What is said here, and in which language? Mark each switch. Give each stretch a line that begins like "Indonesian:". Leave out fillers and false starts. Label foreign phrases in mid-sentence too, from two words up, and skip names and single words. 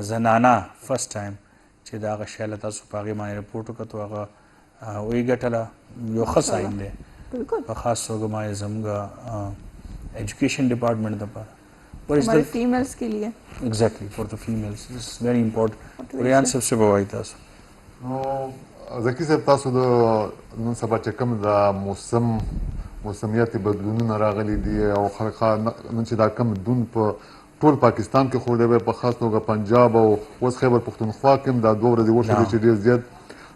Pashto: زنانه
English: first time
Pashto: چې د هغه شی له تاسو په هغې باندې رپورټ وکړو هغه ویې ګټله یو ښه ساین دی په خاص توګه ما یې زموږ
English: education department
Pashto: دپاره
Urdu: فیمیلز کے لیے
English: exactly for the families this is very important.
Pashto: ریان صاحب څه به وایي تاسو؟ نو ذکي صاحب تاسو د نن سبا چې کوم د موسمیاتي بدلونونه راغلي دي او نن چې دا کم دون په ټول پاکستان کې خو دی په خاص توګه پنجاب او اوس خیبر پختونخوا کې هم دا 2 ورځې وشولې چې ډېر زیات.